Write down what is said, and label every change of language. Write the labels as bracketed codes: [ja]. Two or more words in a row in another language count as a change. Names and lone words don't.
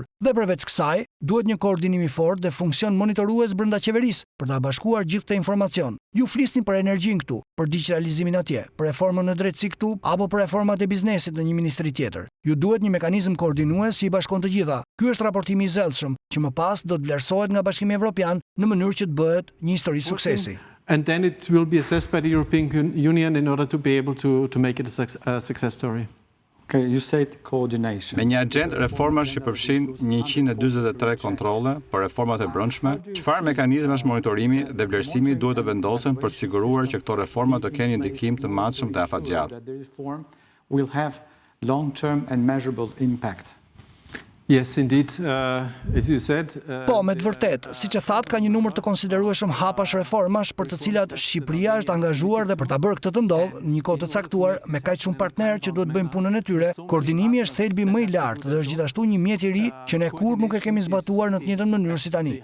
[sq] Dhe përveç kësaj, duhet një koordinim i fortë dhe funksion monitorues brenda qeverisë për ta bashkuar gjithë këtë informacion. Ju flisni për energjinë këtu, për digitalizimin atje, për reformën në drejtësi këtu apo për reformat e biznesit në një ministri tjetër. Ju duhet një mekanizëm koordinues që i bashkon të gjitha. Ky është raportimi i zellshëm që më pas do të vlerësohet nga Bashkimi Evropian në mënyrë që të bëhet një histori suksesi. [en] And then it will be assessed by the European Union in order to be able to make it a success story. Okay, you said coordination. [sq] Me një agjendë reformash që përfshin 143 kontrolle për reformat e brendshme, çfarë mekanizmash monitorimi dhe vlerësimi duhet të vendosen për të siguruar që këto reforma të kenë një ndikim të madhshëm dhe afatgjatë? [en] The reform will have long-term and measurable impact. Yes, indeed, as you said. [sq] Po, me të vërtet, siç e thatë, ka një numër të konsiderueshëm hapash reformash për të cilat Shqipëria është angazhuar dhe për ta bërë këtë të ndodhë në një kohë të caktuar me kaq shumë partnerë që duhet bëjnë punën e tyre. Koordinimi është thelbi më i lartë dhe është gjithashtu një mjet i ri që ne kurrë nuk e kemi zbatuar në të njëjtën mënyrë si tani.